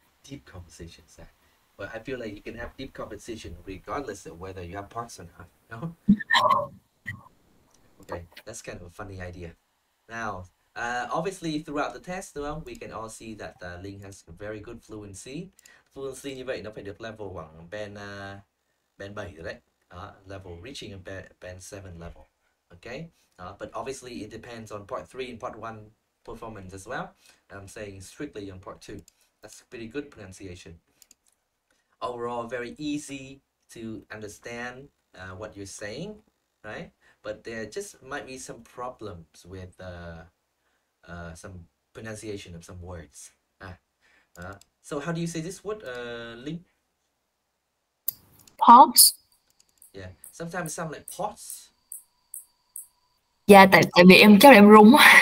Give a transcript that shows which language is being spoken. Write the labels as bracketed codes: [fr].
[en] Deep conversations. But I feel like you can have deep conversation regardless of whether you have parks or not. No? Okay, that's kind of a funny idea. Now, obviously throughout the test, we can all see that Linh has very good fluency. [vi] Fluency như vậy nó phải được level khoảng band 7 rồi đấy. [en] Level reaching a band 7 level. Okay, but obviously it depends on part 3 and part 1 performance as well. I'm saying strictly on part 2. That's pretty good pronunciation. Overall, very easy to understand what you're saying, right? But there just might be some problems with some pronunciation of some words. So how do you say this word, Linh? Parks. Yeah, sometimes it sounds like pots. [vi] Dạ, tại vì em chắc là em rung.